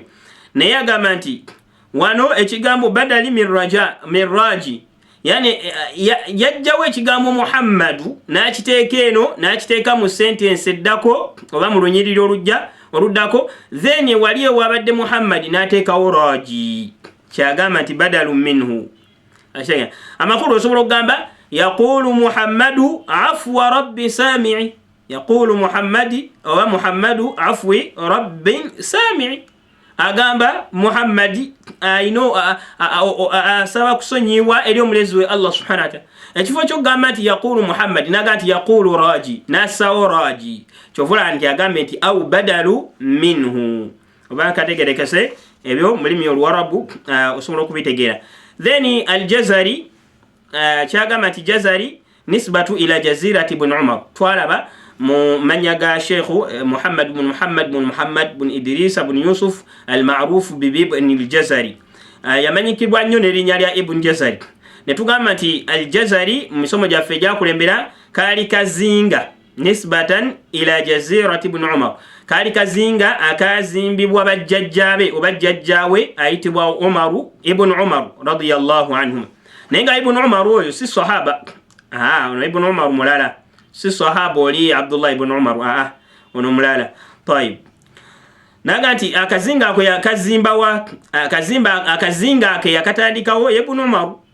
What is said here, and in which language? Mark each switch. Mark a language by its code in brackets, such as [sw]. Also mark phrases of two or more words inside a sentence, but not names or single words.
[lg] Naye agamba nti wano ekigambo [ar] بدلا من الراجي, [lg] yani yajjawo ekigambo Muhammadu n'akiteeka eno n'akiteeka mu sentence eddako oba mu lunyiriri oluddako, then wali ewabadde Muhammad n'ateekawo raji, kyagamba nti [ar] بدل منه. [lg] Amakulu osobola okugamba [ar] يقول محمد عفو ربي سامع, يقول محمد [lg] oba [ar] محمد عفو ربي سامع. [lg] Agamba Muhammadi asaba kusonyibwa eri omulezi we Allah [ar] سبحانه وتعالى. [lg] Ekifo ky'okugamba nti [ar] يقول محمد [lg] naga nti [ar] يقول راجي, [lg] nasawo raji, kyovula nti agambe nti [ar] أو بدل منه. [lg] Oba kategerekese ebyo mulimi Oluwarabu osobola okubitegeera. Then Al-Jazari kyagamba nti [ar] جزري نسبة إلى جزيرة ابن عمر. [lg] Twalaba mu manya ga Sheikhu Muhammad bin Idris bin Yusuf [ar] المعروف بابن الجزري. [lg] Yamanyikibwa nnyo n'erinnya lya Ibn Jazari. Ne tugamba nti Al-Jazari mu misomo gyaffe egyakulembera kaali kazinga [ar] نسبة إلى جزيرة ابن عمر. [lg] Kaali kazinga akazimbibwa bajjajjaabe oba jjajjaawe ayitibwa Umaru ibn Umar [ar] رضي الله عنهم. [lg] Naye nga Ibn Umar oyo si sahaba. Ono Ibn Umar mulala, si sahaba oli Abdullah ibn Umar, ono mulala. Tayib. Naga nti akazinga ako yakazimbawa, akazinga ake yakatandikawo Ibn Umar.